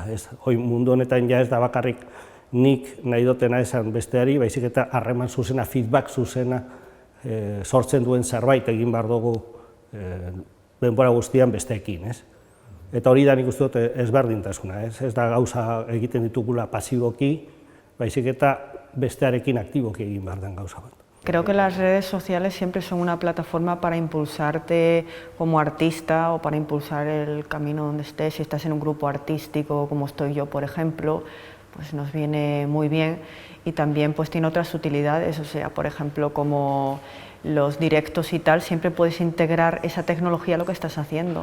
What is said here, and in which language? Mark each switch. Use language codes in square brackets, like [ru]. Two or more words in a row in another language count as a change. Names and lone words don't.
[eu] Mundu honetan ja ez da bakarrik nik nahi dutena esan besteari, baizik eta harreman zuzena, feedback zuzena sortzen duen zerbait egin behar dugu denbora guztian besteekin. Eta hori da nik uste dut ezberdintasuna, ez da gauza egiten ditugula pasiboki, baizik eta bestearekin aktiboki egin behar den gauza bat. [es] Creo que las redes sociales siempre son una plataforma para impulsarte como artista o para impulsar el camino donde estés. Si estás en un grupo artístico, como estoy yo, por ejemplo, pues nos viene muy bien, y también pues tiene otras utilidades, o sea, por ejemplo, como los directos y tal, siempre puedes integrar esa tecnología a lo que estás haciendo.